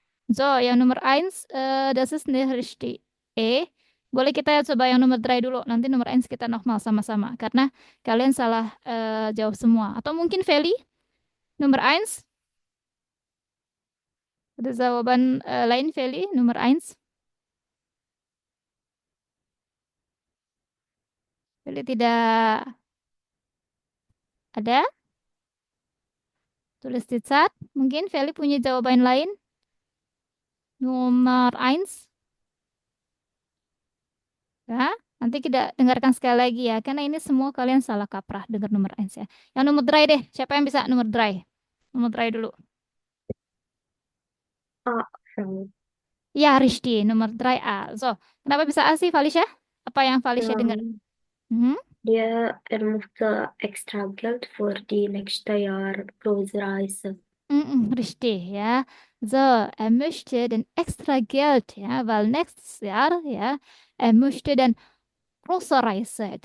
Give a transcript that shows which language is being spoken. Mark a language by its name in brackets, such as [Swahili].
[Indonesian] So, yang nomor 1, [German] das ist nicht richtig. [Indonesian] Boleh kita coba yang nomor 3 dulu. Nanti nomor 1 kita nochmal sama-sama. Karena kalian salah jawab semua. Atau mungkin Feli, nomor 1. Ada jawaban lain Feli, nomor 1. Feli tidak ada? Tulis di chat. Mungkin Feli punya jawaban lain. Nomor 1. Ya, nanti kita dengarkan sekali lagi ya. Karena ini semua kalian salah kaprah dengar nomor 1 ya. Yang nomor 3 deh. Siapa yang bisa nomor 3? Nomor 3 dulu. A, Frau. Ya, Rishdi. Nomor 3A. So, kenapa bisa A sih, Falisha? Apa yang Falisha dengar? [German] Er möchte extra Geld für die nächste Jahr Großreise. Richtig, ja. So, er möchte dann extra Geld, ja, weil nächstes Jahr, ja, er möchte dann große Reise.